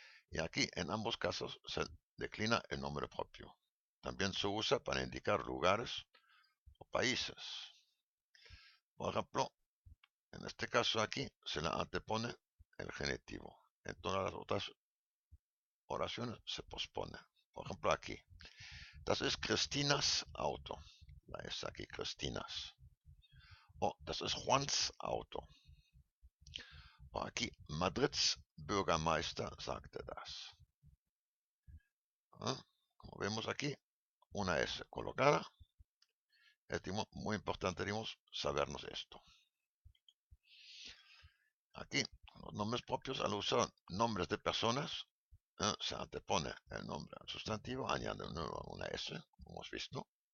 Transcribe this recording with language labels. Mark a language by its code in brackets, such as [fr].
[es] Y aquí, en ambos casos, se declina el nombre propio. También se usa para indicar lugares o países. Por ejemplo, en este caso aquí se le antepone el genitivo. En todas las otras oraciones se pospone. Por ejemplo, aquí. [de] Das ist Christinas Auto. [es] La es aquí, [de] Christinas. O das ist Juans Auto. [es] O aquí, [de] Madrids Bürgermeister sagte das. [es] Como vemos aquí, una S colocada. Es muy importante, sabernos esto. Aquí, los nombres propios, al usar nombres de personas, se antepone el nombre al sustantivo, añade una S, como hemos visto.